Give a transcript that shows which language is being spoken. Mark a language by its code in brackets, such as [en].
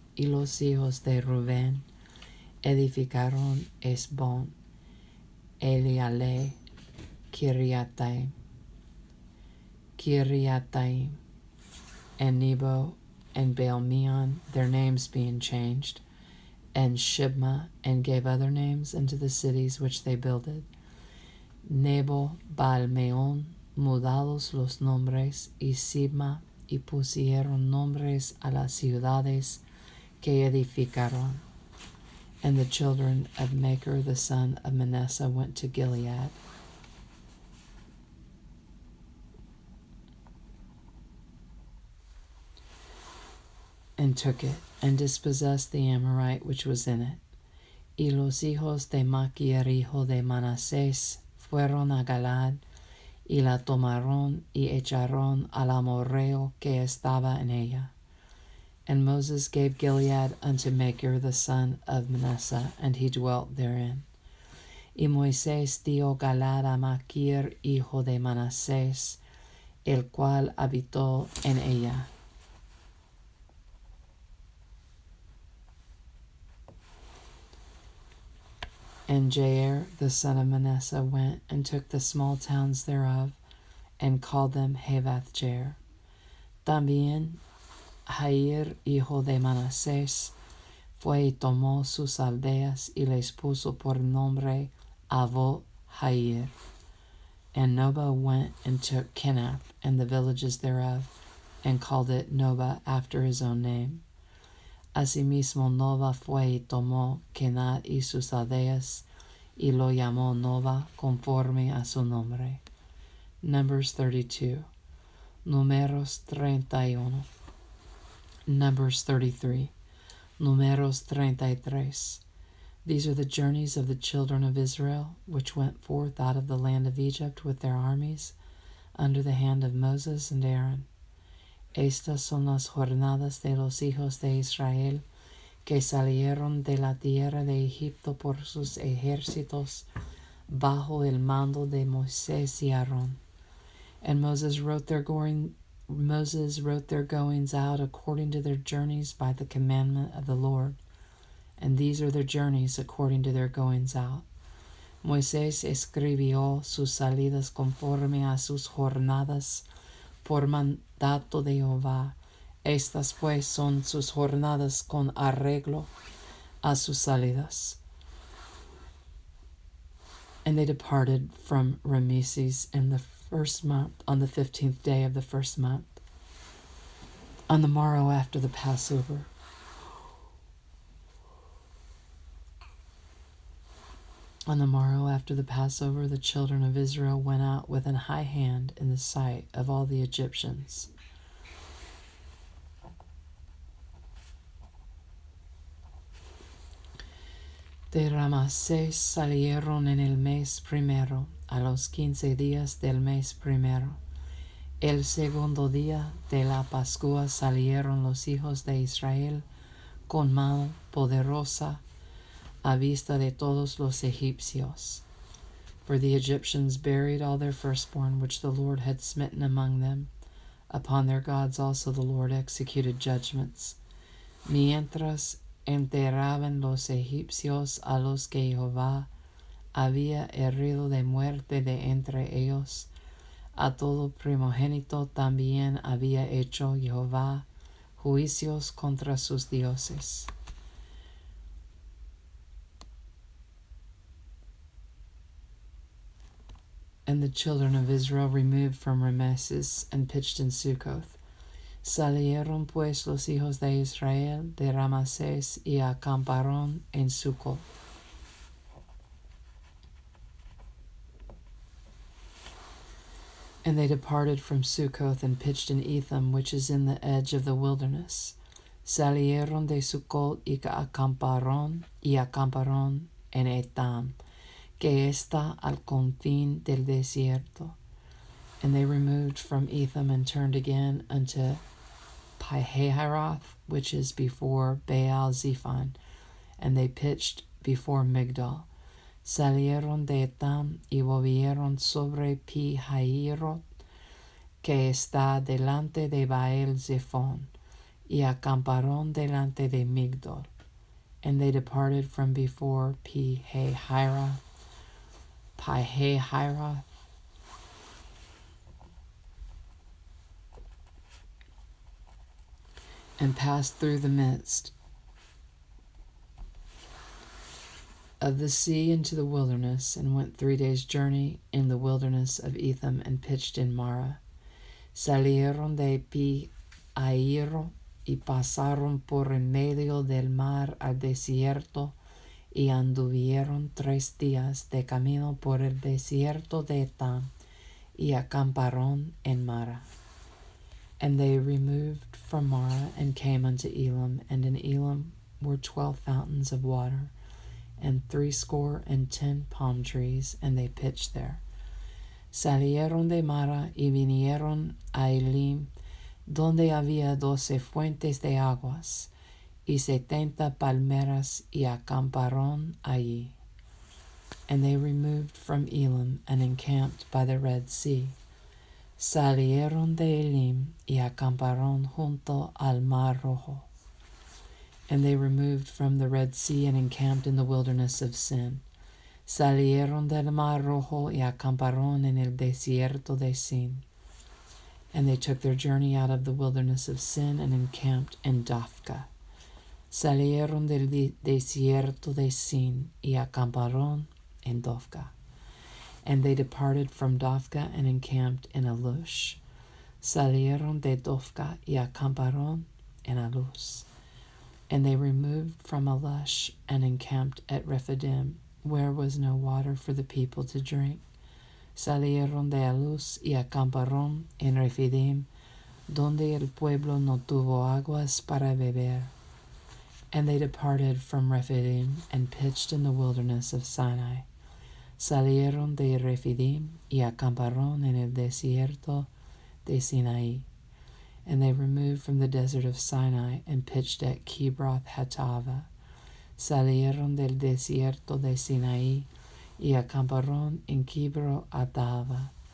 [es] Y los hijos de Reuben edificaron Esbon, Eleale, Kiriataim, [en] and Nebo, and Baal-meon, their names being changed, and Shibma, and gave other names unto the cities which they builded. [es] Nebo, Baal-meon, mudados los nombres, y Sibma, y pusieron nombres a las ciudades que edificaron. [en] And the children of Machir the son of Manasseh went to Gilead. And took it, and dispossessed the Amorite which was in it. [es] Y los hijos de Machir, hijo de Manasés, fueron a Galaad, y la tomaron y echaron al amorreo que estaba en ella. [en] And Moses gave Gilead unto Machir the son of Manasseh, and he dwelt therein. [es] Y Moisés dio Galaad a Machir, hijo de Manasés, el cual habitó en ella. [en] And Jair the son of Manasseh went and took the small towns thereof, and called them Havath Jair. [es] También Jair, hijo de Manasés, fue y tomó sus aldeas y les puso por nombre Avot Jair. [en] And Noba went and took Kenath and the villages thereof, and called it Noba after his own name. [es] Asimismo Noba fue y tomó Kenath y sus aldeas, y lo llamó Noba conforme a su nombre. [en] Numbers 32. [es] Numeros 31. [en] Numbers 33. [es] Numeros 33. [en] These are the journeys of the children of Israel, which went forth out of the land of Egypt with their armies, under the hand of Moses and Aaron. [es] Estas son las jornadas de los hijos de Israel, que salieron de la tierra de Egipto por sus ejércitos, bajo el mando de Moisés y Aarón. [en] And Moses wrote their goings out according to their journeys by the commandment of the Lord. And these are their journeys according to their goings out. [es] Moisés escribió sus salidas conforme a sus jornadas por mandato de Jehová. Estas pues son sus jornadas con arreglo a sus salidas. [en] And they departed from Rameses in the first month, on the 15th day of the first month, on the morrow after the Passover. On the morrow after the Passover, the children of Israel went out with an high hand in the sight of all the Egyptians. [es] De Ramasés salieron en el mes primero, a los 15 días del mes primero. El segundo día de la Pascua salieron los hijos de Israel con mano poderosa a vista de todos los egipcios. [en] For the Egyptians buried all their firstborn which the Lord had smitten among them. Upon their gods also the Lord executed judgments. [es] Mientras enterraban los egipcios a los que Jehová había herido de muerte de entre ellos, a todo primogénito también había hecho Jehová juicios contra sus dioses. [en] And the children of Israel removed from Rameses and pitched in Succoth. [es] Salieron pues los hijos de Israel de Rameses y acamparon en Succoth. [en] And they departed from Succoth and pitched in Etham, which is in the edge of the wilderness. [es] Salieron de Succoth y acamparon en Etam, que está al confín del desierto. [en] And they removed from Etham and turned again unto Pihahiroth, which is before Baal Zephon, and they pitched before Migdol. [es] Salieron de Etam y volvieron sobre Pihahiroth, que está delante de Baal Zephon, y acamparon delante de Migdol. [en] And they departed from before Pihahiroth, and passed through the midst of the sea into the wilderness, and went 3 days' journey in the wilderness of Etham, and pitched in Mara. [es] Salieron de Pi-ahiro y pasaron por en medio del mar al desierto, y anduvieron 3 días de camino por el desierto de Etam, y acamparon en Mara. [en] And they removed from Mara, and came unto Elam, and in Elam were 12 fountains of water, and 70 palm trees, and they pitched there. [es] Salieron de Mara y vinieron a Elim, donde había 12 fuentes de aguas, y 70 palmeras, y acamparon allí. [en] And they removed from Elim, and encamped by the Red Sea. [es] Salieron de Elim y acamparon junto al Mar Rojo. [en] And they removed from the Red Sea and encamped in the wilderness of Sin. [es] Salieron del Mar Rojo y acamparon en el desierto de Sin. [en] And they took their journey out of the wilderness of Sin and encamped in Dophka. [es] Salieron del desierto de Sin y acamparon en Dophka. [en] And they departed from Dophka and encamped in Alush. [es] Salieron de Dophka y acamparon en Alush. [en] And they removed from Alush and encamped at Rephidim, where was no water for the people to drink. [es] Salieron de Alush y acamparon en Rephidim, donde el pueblo no tuvo aguas para beber. [en] And they departed from Rephidim and pitched in the wilderness of Sinai. [es] Salieron de Rephidim y acamparon en el desierto de Sinaí. [en] And they removed from the desert of Sinai and pitched at Kibroth Hattava. [es] Salieron del desierto de Sinaí y acamparon en Kibroth Hattava.